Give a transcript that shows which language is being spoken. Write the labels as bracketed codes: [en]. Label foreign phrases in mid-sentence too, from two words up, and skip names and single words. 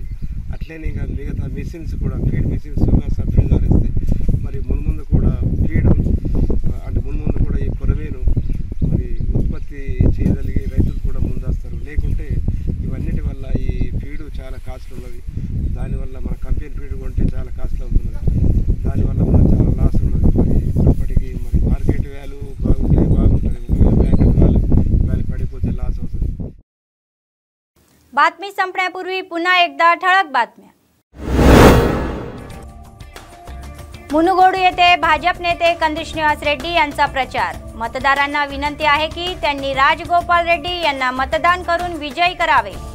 [te] అట్లనే ఇంకా మిగతా మిషన్స్ కూడా [en] feed machines subsidy [te] ధరిస్తే మరి మున్ముందు కూడా ఫీడ్ అంటే మున్ముందు కూడా ఈ కొరమీను మరి ఉత్పత్తి చేయగలిగే రైతులు కూడా ముందొస్తారు. లేకుంటే ఇవన్నిటి వల్ల ఈ ఫీడ్ చాలా కాస్ట్ ఉన్నది. దానివల్ల మన కంపెనీ ఫీడ్ కొంటే చాలా కాస్ట్ అవుతున్నది. దానివల్ల మనకు చాలా లాస్ ఉన్నది. మరి అప్పటికి మరి [en] market value [te] బాగుంటుంది. [en] banquet value [te] పడిపోతే లాస్ అవుతుంది. [mr] बातमी संपण्यापूर्वी पुन्हा एकदा ठळक बातम्या. मुनुगोडू येथे भाजप नेते कंदी श्रीनिवास रेड्डी यांचा प्रचार. मतदारांना विनंती आहे की त्यांनी राजगोपाल रेड्डी यांना मतदान करून विजयी करावे.